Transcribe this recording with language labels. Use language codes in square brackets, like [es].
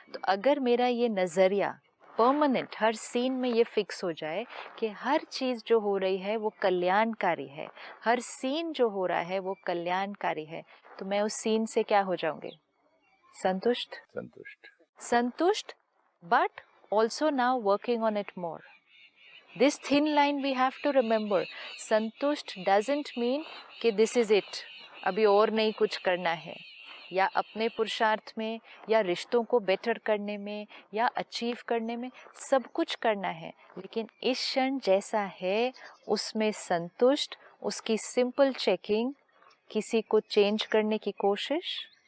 [hi] तो अगर मेरा ये नजरिया परमानेंट हर सीन में ये फिक्स हो जाए कि हर चीज जो हो रही है वो कल्याणकारी है, हर सीन जो हो रहा है वो कल्याणकारी है, तो मैं उस सीन से क्या हो जाऊंगी? संतुष्ट। संतुष्ट, [en] संतुष्ट, but also now working on it more. This thin line we have to remember. [hi] संतुष्ट [en] doesn't mean [hi] कि [en] this is it, [hi] अभी और नहीं कुछ करना है, या अपने पुरुषार्थ में या रिश्तों को बेटर करने में या अचीव करने में सब कुछ करना है, लेकिन इस क्षण जैसा है उसमें संतुष्ट, उसकी सिंपल चेकिंग, किसी को चेंज करने की कोशिश,